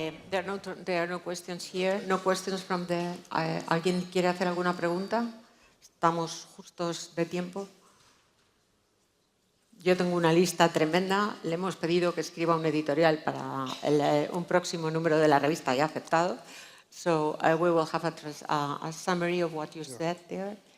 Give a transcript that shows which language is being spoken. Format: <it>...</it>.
<en>There are no questions here. No questions from the...</en> <es>¿Alguien quiere hacer alguna pregunta? Estamos justos de tiempo. Yo tengo una lista tremenda. Le hemos pedido que escriba un editorial para un próximo número de la revista y ha aceptado.</es> <en>So we will have a summary of what you said there.</en>